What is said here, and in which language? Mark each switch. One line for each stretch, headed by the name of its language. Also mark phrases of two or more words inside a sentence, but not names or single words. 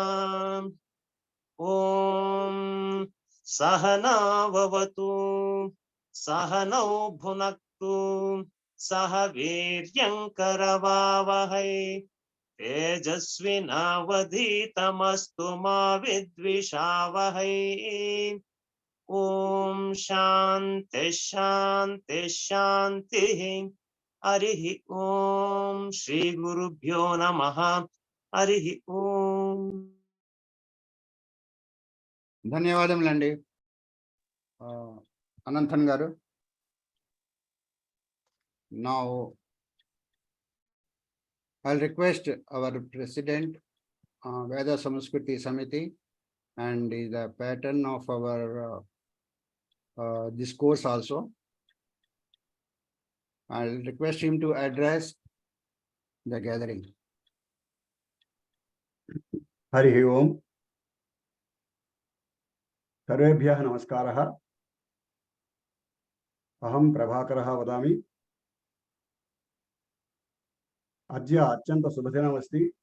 Sanskrit: ॐ सहना भवतु सहनौ भुनक्तु सह वीर्यङ्करवावहै तेजस्विनावधीतमस्तु मा विद्विषावहै। ॐ शान्ति शान्ति शान्तिः। हरिः ॐ श्रीगुरुभ्यो नमः। हरिः ॐ।
Telugu: ధన్యవాదములండి అనంతన్ గారు.
English: Now I'll request our president, Veda Samskruti Samiti, and is the pattern of our this course also. I'll request him to address the gathering.
Sanskrit: हरि ओम। सर्वेभ्यः नमस्कारः। अहं प्रभाकरः वदामि। अद्य अत्यन्त शुभदिनमस्ति।